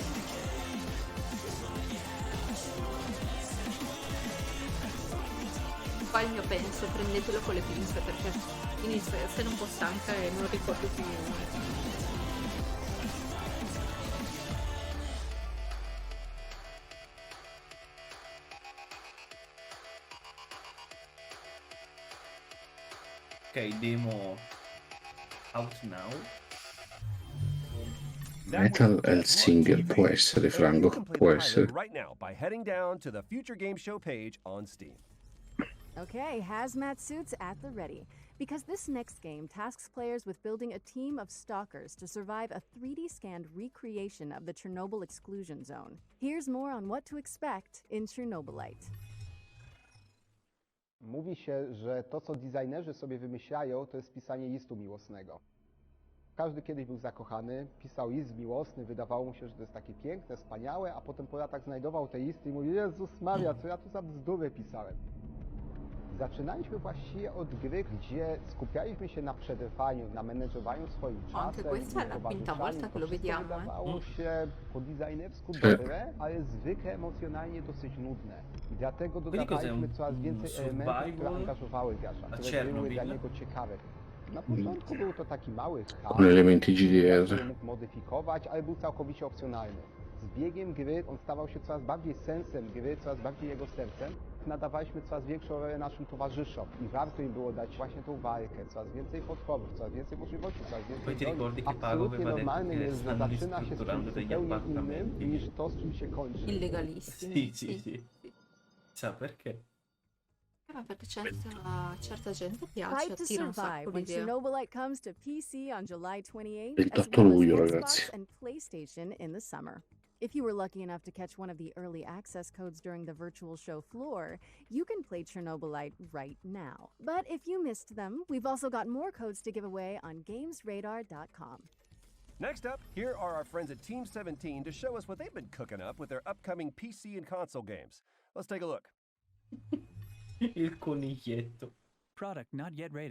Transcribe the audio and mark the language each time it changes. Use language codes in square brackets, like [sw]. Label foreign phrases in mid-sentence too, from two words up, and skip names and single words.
[it] Poi il mio penso, prendetelo con le pinze perché inizio a essere un po' stanca e non ricordo più niente. [en] Ok, demo out now. [it] Metal è il single, può essere, Franco, può essere. [en] Right now by heading down to the Future Game Show page on Steam. Okay, hazmat suits at the ready. Because this next game tasks players with building a team of stalkers to survive a 3D scanned recreation of the Chernobyl exclusion zone. Here's more on what to expect in Chernobylite. [pl] Mówi się, że to, co designerzy sobie wymyślają, to jest pisanie listu miłosnego. Każdy kiedyś był zakochany, pisał list miłosny, wydawało mu się, że to jest takie piękne, wspaniałe, a potem po latach znajdował te listy i mówił: Jezus Maria, co ja tu za bzdury pisałem. Zaczynaliśmy właściwie od gry, gdzie skupialiśmy się na przetrwaniu, na menedżowaniu swoim [it] Anche [pl] czasem, [it] questa è la quinta volta che lo vediamo. [pl] Wydawało się po designersku dobre, ale zwykle emocjonalnie dosyć nudne. I dlatego dodawaliśmy coraz więcej elementów, które angażowały gracza, które były dla niego ciekawe. Na początku był to taki mały chaos, [it] Con elementi GDR. [pl] który mógł modyfikować, ale był całkowicie opcjonalny. Z biegiem gry on stawał się coraz bardziej sensem gry, coraz bardziej jego sercem. Nadawaliśmy coraz większą rolę naszym towarzyszom i warto im było dać właśnie tą walkę, coraz więcej potworów, coraz więcej możliwości, coraz więcej [it] Poi ti [pl] broni. [it] ricordi che Pago [pl] Absolutnie [it] aveva detto [pl] normalnym [it] che [pl] jest, że [it] stanno [pl] zaczyna się z [it] ristrutturando [pl] czymś [it] degli [pl] zupełnie [it] appartamenti. [pl] innym niż to, z czym się kończy. [it] Illegalissimi. Sì. Chissà perché. Ma perché certa gente piace, [en] Fight to [it] attira un [en] survive [it] sacco [en] when [it] l'idea. [en] Chernobyl comes to PC on July 28th, [it] Il [en] as [it] 8 [en] well as [it] luglio, [en] Xbox [it] ragazzi. [en] and PlayStation in the summer. If you were lucky enough to catch one of the early access codes during the virtual show floor, you can play Chernobylite right now. But if you missed them, we've also got more codes to give away on gamesradar.com. Next up, here are our friends at Team 17 to show us what they've been cooking up with their upcoming PC and console games. Let's take a look. [it] Il coniglietto. [en] Product not yet rated.